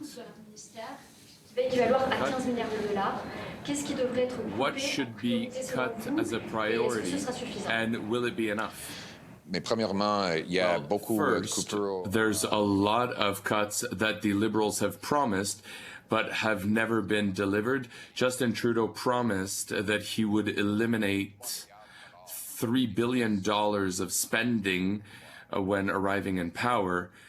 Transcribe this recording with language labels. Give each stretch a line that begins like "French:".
French: de leur ministère qui va équivalent à 15 milliards de dollars. Qu'est-ce qui devrait être coupé
English: What should be cut as a priority,
French: et est-ce que ce sera suffisant?
English: and will it be enough?
French: Mais premièrement, il y a beaucoup de
English: First,
French: coupures.
English: there's a lot of cuts that the Liberals have promised but have never been delivered. Justin Trudeau promised that he would eliminate $3 billion of spending when arriving in power.